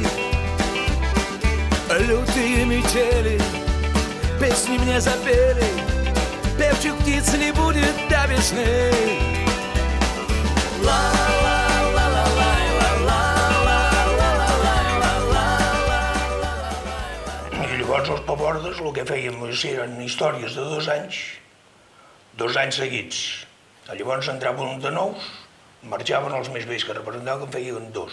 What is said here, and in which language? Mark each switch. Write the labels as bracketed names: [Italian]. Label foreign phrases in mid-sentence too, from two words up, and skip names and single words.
[Russian] Лютые метели, песни мне запели, певчих птиц не будет до весны. [Catalan] I llavors els pavordes el que fèiem eren històries de 2 anys seguits. Llavors entraven de nous, marxaven els més vells que representaven, que en feien 2.